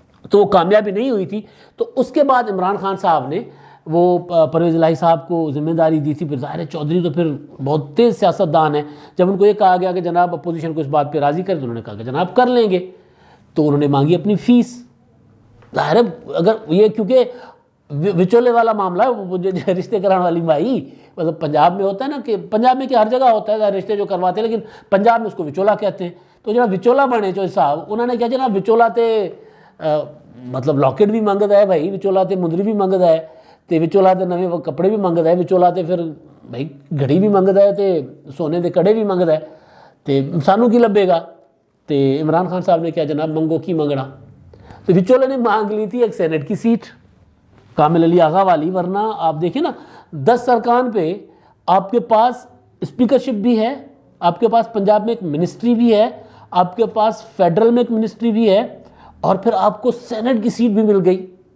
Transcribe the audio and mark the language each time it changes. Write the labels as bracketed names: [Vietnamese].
[Urdu] تو وہ کامیابی نہیں ہوئی تھی۔ تو اس کے بعد عمران خان صاحب نے وہ پرویز الہی صاحب کو ذمہ داری دی تھی، پھر ظاہر ہے چودھری تو پھر بہت تیز سیاستدان ہے، جب ان کو یہ کہا گیا کہ جناب اپوزیشن کو اس بات پہ راضی کریں، تو انہوں نے کہا کہ جناب کر لیں گے، تو انہوں نے مانگی اپنی فیس۔ ظاہر ہے اگر یہ، کیونکہ وچولے والا معاملہ ہے وہ جو رشتے کرانے والی مائی، مطلب پنجاب میں ہوتا ہے نا کہ پنجاب میں کہ ہر جگہ ہوتا ہے رشتے جو کرواتے ہیں، لیکن پنجاب میں اس کو وچولا کہتے ہیں. [Punjabi] تو جناب وچولا بنے جو صاحب انہوں نے کیا جناب وچولا تے مطلب لاکٹ بھی منگتا ہے بھائی، وچولا تے مندری بھی منگتا ہے تے وچولا تے نویں کپڑے بھی منگتا ہے، وچولا تے پھر بھائی گھڑی بھی منگتا ہے تے سونے دے کڑے بھی منگتا ہے، تے سانوں کی لبے گا. تے عمران خان صاحب نے کیا جناب منگو کی منگنا. [Urdu] تو وچولے نے مانگ لی تھی ایک سینٹ کی سیٹ کامل علی آغا والی، ورنہ آپ دیکھیں نا 10 ارکان پہ آپ کے پاس اسپیکرشپ بھی ہے، آپ کے پاس پنجاب میں ایک منسٹری بھی ہے، آپ کے پاس فیڈرل میں ایک منسٹری بھی ہے، اور پھر آپ کو سینٹ کی سیٹ بھی مل گئی.